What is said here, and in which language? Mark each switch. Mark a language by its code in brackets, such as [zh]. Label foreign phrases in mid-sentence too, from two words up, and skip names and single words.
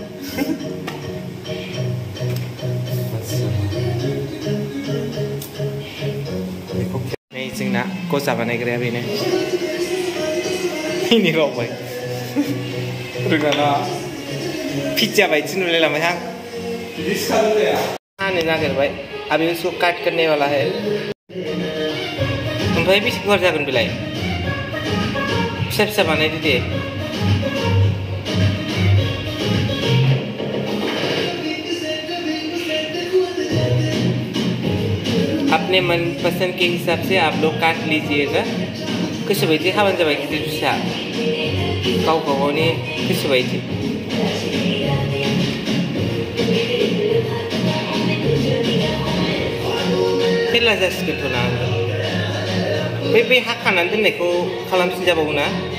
[brx] नै जोंना गजा बानायग्राया बेनो। मिनिबावबाय। रोङाना। पिज्जा बायदि नुलायलांबाय आं। हानो नागिरबाय। [hi] अभी उसको काट करने वाला है। [brx] ओमफ्राय बेसे गुवार जागोन बेलाय? फिसा फिसा बानायदो दे। [hi] अपने मनपसंद के हिसाब से आप लोग काट लीजिएगा। [brx] गोसो बायदि हाबानो जाबाय, गिदिर फिसा गाव गावनि गोसो बायदि। मेरला जासिगोनथ' ना। बे हाखानानै दोननायखौ खालामफिनजाबावो ना?